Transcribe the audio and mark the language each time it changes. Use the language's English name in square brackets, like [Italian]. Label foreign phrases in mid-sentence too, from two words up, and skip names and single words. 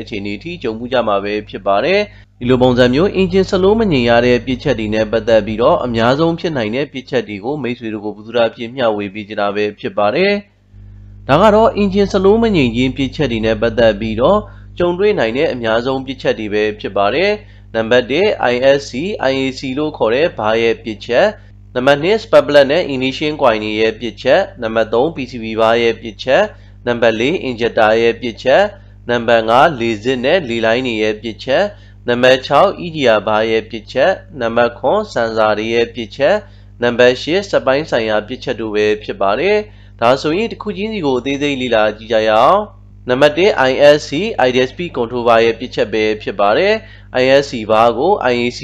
[Burmese] အခြေအနေထိကြုံမှုကြမှာပဲဖြစ်ပါတယ်ဒီလိုပုံစံမျိုး [English] engine slow [Burmese] မငြိမ်ရတဲ့ပြစ်ချက်တွေနဲ့ပတ်သက်ပြီးတော့အများဆုံးဖြစ်နိုင်တဲ့ပြစ်ချက်တွေကိုမိတ်ဆွေတို့ကိုဘုဒ္ဓရာဖြစ်မျှဝေပေးကြတာပဲဖြစ်ပါတယ်ဒါကတော့ [English] engine slow [Burmese] မငြိမ်ခြင်းပြစ်ချက်တွေနဲ့ပတ်သက်ပြီးတော့ကြုံတွေ့နိုင်တဲ့အများဆုံးပြစ်ချက်တွေပဲဖြစ်ပါတယ်နံပါတ်1 [English] ISC IAC [Burmese] လို့ခေါ်တဲ့ဘာရဲ့ပြစ်ချက်နံပါတ်2 [English] spark plug [Burmese] နဲ့ [English] ignition coil [Burmese] ရဲ့ပြစ်ချက်နံပါတ်3 PCB ဘာရဲ့ပြစ်ချက်နံပါတ်4 injector ရဲ့ပြစ်ချက်နံပါတ်5 လေစစ်နဲ့လေလိုင်းတွေရဲ့ပြစ်ချက်နံပါတ်6 EGR ဘာရဲ့ပြစ်ချက်နံပါတ်9 sensor တွေရဲ့ပြစ်ချက်နံပါတ် 10စက်ပိုင်းဆိုင်ရာပြစ်ချက်တို့ပဲဖြစ်ပါတယ်ဒါဆိုရင်တစ်ခုချင်းစီကိုအသေးစိတ်လေ့လာကြည့်ကြရအောင်နံပါတ်1 [English] ISC Ideal Speed Controller [Burmese] ရဲ့ပြစ်ချက်ပဲဖြစ်ပါတယ် ISC ဘာကို IAC